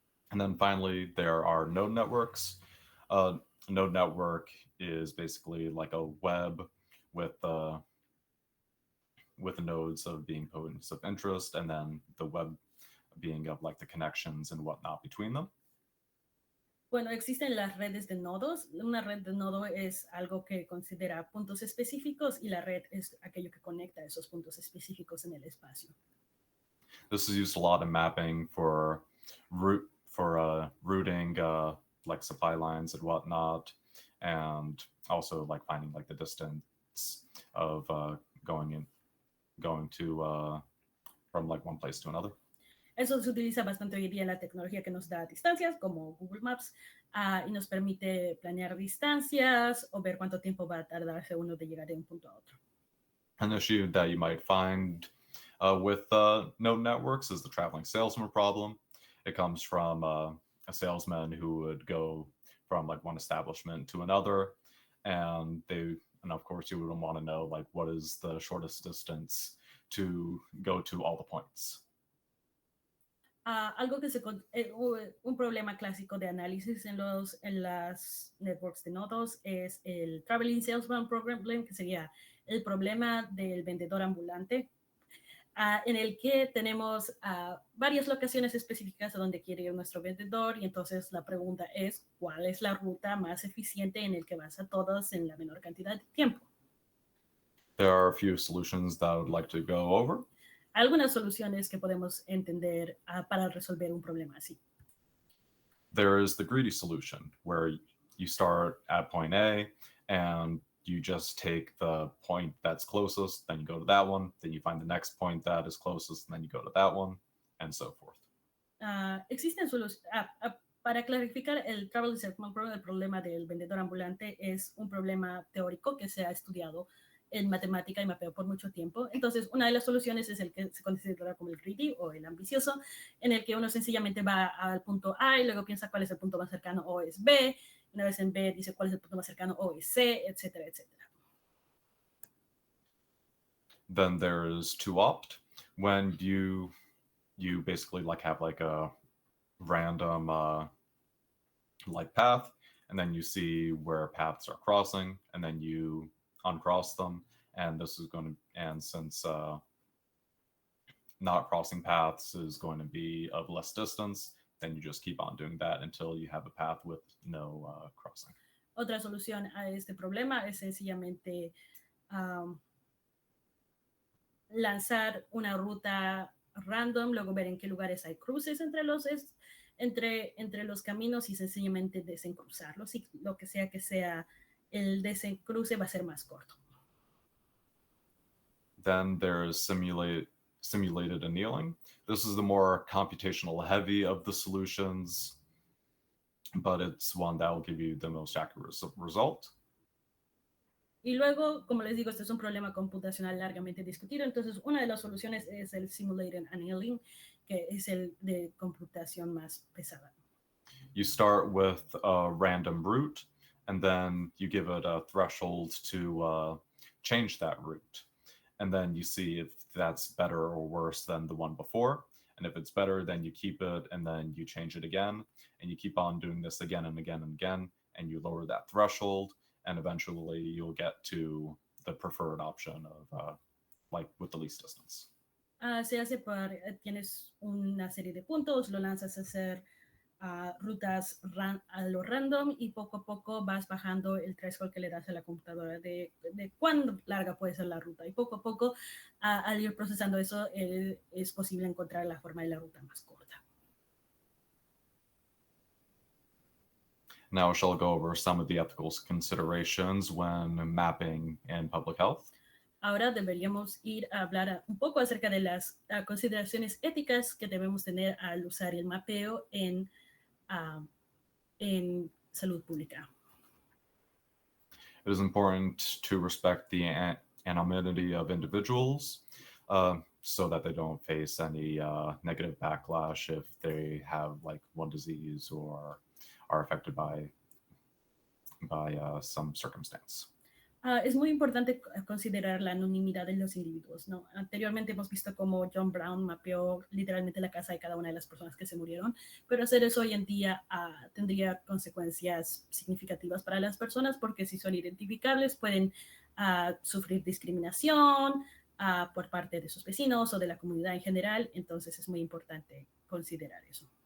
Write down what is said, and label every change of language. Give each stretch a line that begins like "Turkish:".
English: And then finally, there are node networks. Node network is basically like a web with nodes of being points of interest, and then the web being of like the connections and whatnot between them.
Spanish: Bueno, existen las redes de nodos. Una red de nodo es algo que considera puntos específicos y la red es aquello que conecta esos puntos específicos en el espacio.
English: This is used a lot in mapping for routing like supply lines and whatnot, and also like finding like the distance of going to from like one place to another.
Spanish: Eso se utiliza bastante hoy día en la tecnología que nos da distancias, como Google Maps, y nos permite planear distancias o ver cuánto tiempo va a tardarse uno de llegar de un punto a otro.
English: An issue that you might find with node networks is the traveling salesman problem. It comes from a salesman who would go from like one establishment to another, and of course you would want to know like what is the shortest distance to go to all the points.
Spanish: Algo que un problema clásico de análisis en las networks de nodos es el Traveling Salesman Problem, que sería el problema del vendedor ambulante, en el que tenemos varias locaciones específicas a donde quiere ir nuestro vendedor, y entonces la pregunta es, ¿cuál es la ruta más eficiente en el que vas a todos en la menor cantidad de tiempo?
English: There are a few solutions that I would like to go over.
Spanish: Algunas soluciones que podemos entender para resolver un problema así.
English: There is the greedy solution, where you start at point A and you just take the point that's closest, then you go to that one, then you find the next point that is closest, and then you go to that one, and so forth.
Spanish: Existen soluciones. Para clarificar, el Travel Salesman Problem, el problema del vendedor ambulante, es un problema teórico que se ha estudiado en matemática y mapeo por mucho tiempo. Entonces, una de las soluciones es el que se considera como el greedy o el ambicioso, en el que uno sencillamente va al punto A y luego piensa cuál es el punto más cercano, o es B. Una vez en B dice cuál es el punto más cercano, o es C, etcétera, etcétera.
English: Then there is to opt, when you basically like have like a random like path, and then you see where paths are crossing, and then you uncross them, and this is going to, and since not crossing paths is going to be of less distance, then you just keep on doing that until you have a path with no crossing.
Spanish: Otra solución a este problema es sencillamente lanzar una ruta random, luego ver en qué lugares hay cruces entre los caminos y sencillamente desencruzarlos, y lo que sea el desencruce va a ser más corto.
English: Then there's simulated annealing. This is the more computational heavy of the solutions, but it's one that will give you the most accurate result.
Spanish: Y luego, como les digo, este es un problema computacional largamente discutido, entonces una de las soluciones es el simulated annealing, que es el de computación más pesada.
English: You start with a random route, and then you give it a threshold to change that route. And then you see if that's better or worse than the one before. And if it's better, then you keep it, and then you change it again. And you keep on doing this again and again and again, and you lower that threshold, and eventually you'll get to the preferred option of like with the least distance.
Spanish: Se hace tienes una serie de puntos, lo lanzas a hacer rutas a lo random, y poco a poco vas bajando el threshold que le das a la computadora de cuán larga puede ser la ruta, y poco a poco al ir procesando eso es posible encontrar la forma de la ruta más corta.
English: Now shall go over some of the ethical considerations when mapping in public health.
Spanish: Ahora deberíamos ir a hablar un poco acerca de las consideraciones éticas que debemos tener al usar el mapeo en en salud pública.
English: It is important to respect the anonymity of individuals so that they don't face any negative backlash if they have like one disease or are affected by some circumstance.
Spanish: Es muy importante considerar la anonimidad de los individuos, ¿no? Anteriormente hemos visto cómo John Brown mapeó literalmente la casa de cada una de las personas que se murieron, pero hacer eso hoy en día tendría consecuencias significativas para las personas porque si son identificables pueden sufrir discriminación por parte de sus vecinos o de la comunidad en general, entonces es muy importante considerar eso.